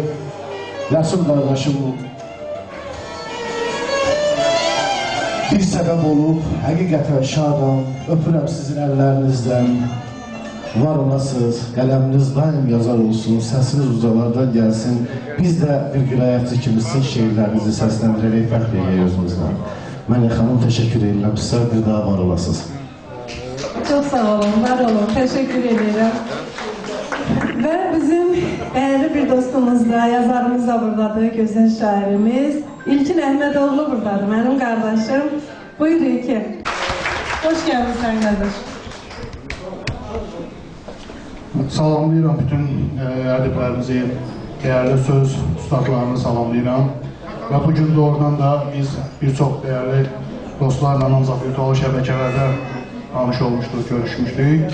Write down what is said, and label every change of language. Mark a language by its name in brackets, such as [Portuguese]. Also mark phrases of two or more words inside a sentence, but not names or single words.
[Azerbaijani] Yasun qardaşım bir səbəb olub, həqiqətən şadam, öpürəm sizin əllərinizdən. Var olasınız, qələminiz daim yazar olsun, səsiniz ucalardan gəlsin. Biz də bir qirayətçi kimi sizin şeirlərinizi səsləndirərək fəxr edək özümüzdən. Mənə xanım teşekkür edirəm, sizə bir daha var olasınız. [Turkish] Çok sağ olun, var olun, teşekkür ederim. Ve bizim değerli bir dostumuz da, yazarımız da buradadır, güzel şairimiz. İlkin Əhmədoğlu buradadır, benim kardeşim. Buyur İlkin. Hoş geldin sen kardeş. [Azerbaijani] Salamlayıram bütün ədiblərimizi, değerli söz ustaqlarını salamlayıram. Və bugün doğrudan da biz bir çox değerli dostlarla ancaq virtual şəbəkələrdə tanış olmuşduq, görüşmüşdük.